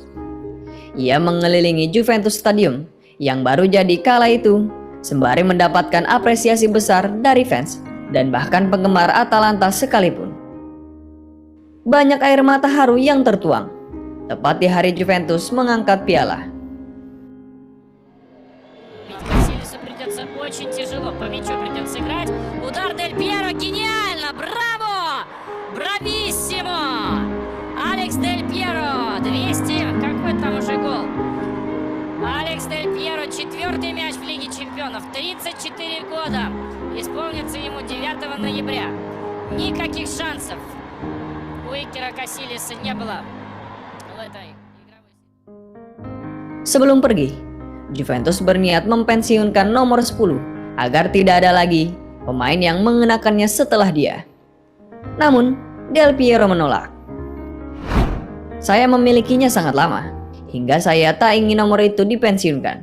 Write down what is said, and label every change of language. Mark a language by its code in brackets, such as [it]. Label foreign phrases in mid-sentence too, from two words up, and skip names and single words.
[id] Ia mengelilingi Juventus Stadium yang baru jadi kala itu, sembari mendapatkan apresiasi besar dari fans dan bahkan penggemar Atalanta sekalipun. Banyak air mata haru yang tertuang, tepat di hari Juventus mengangkat piala. [ru] Кассилису придется очень тяжело, по мячу придется играть. Удар Дель Пьеро, гениально, браво! Брависсимо! Алекс Дель Пьеро, 200, какой там уже гол? Алекс Дель Пьеро, 4-й мяч в Лиге Чемпионов, 34 года. Исполнится ему 9 ноября. Никаких шансов у Икера Кассилиса не было в этой игровой. [id] Sebelum pergi, Juventus berniat mempensiunkan nomor 10 agar tidak ada lagi pemain yang mengenakannya setelah dia. Namun, Del Piero menolak. Saya memilikinya sangat lama, hingga saya tak ingin nomor itu dipensiunkan.